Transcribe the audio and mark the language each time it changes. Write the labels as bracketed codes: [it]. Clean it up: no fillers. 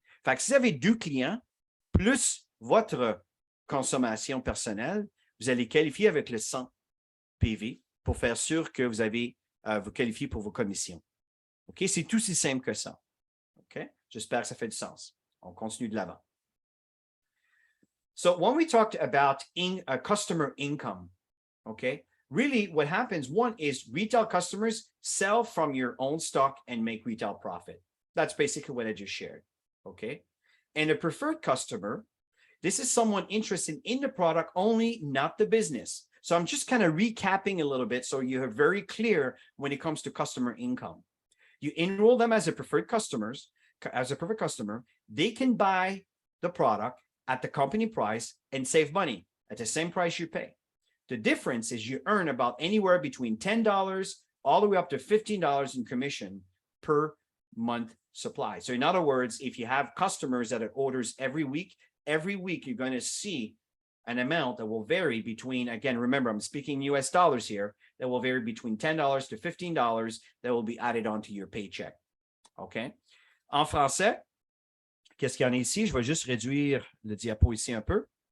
[fr] Fait que si vous avez deux clients, plus votre consommation personnelle, vous allez qualifier avec le 100 PV pour faire sûr que vous avez vous qualifiez pour vos commissions. OK? C'est tout si simple que ça. OK? J'espère que ça fait du sens. On continue de l'avant. [en] So when we talked about customer income, okay, really what happens, one is retail customers sell from your own stock and make retail profit. That's basically what I just shared, okay? And a preferred customer, this is someone interested in the product only, not the business. So I'm just kind of recapping a little bit so you're very clear when it comes to customer income. You enroll them as a preferred customer, they can buy the product at the company price and save money at the same price you pay. The difference is you earn about anywhere between $10 all the way up to $15 in commission per month supply. So in other words, if you have customers that orders every week you're going to see an amount that will vary between, again, remember, I'm speaking US dollars here, that will vary between $10 to $15 that will be added onto your paycheck. OK? [fr] En français, qu'est-ce qu'il y en a ici? Je vais juste réduire le diapo ici un peu.